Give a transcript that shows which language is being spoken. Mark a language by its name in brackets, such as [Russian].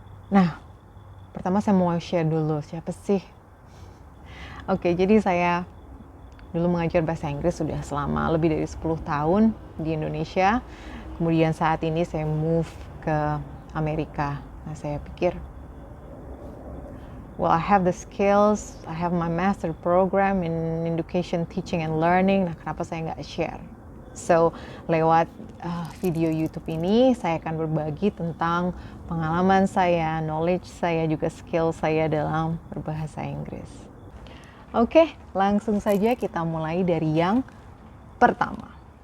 [Indonesian] Nah, pertama saya mau share dulu siapa sih. Oke, jadi saya dulu mengajar bahasa Inggris sudah selama lebih dari 10 tahun di Indonesia. Kemudian saat ini saya move ke Amerika. Nah, saya pikir, [English] well, I have the skills, I have my master program in education, teaching, and learning. [Indonesian] Nah, kenapa saya nggak share? So, lewat video YouTube ini, saya akan berbagi tentang pengalaman saya, knowledge saya, juga skill saya dalam berbahasa Inggris. Oke, langsung saja kita mulai dari yang pertama.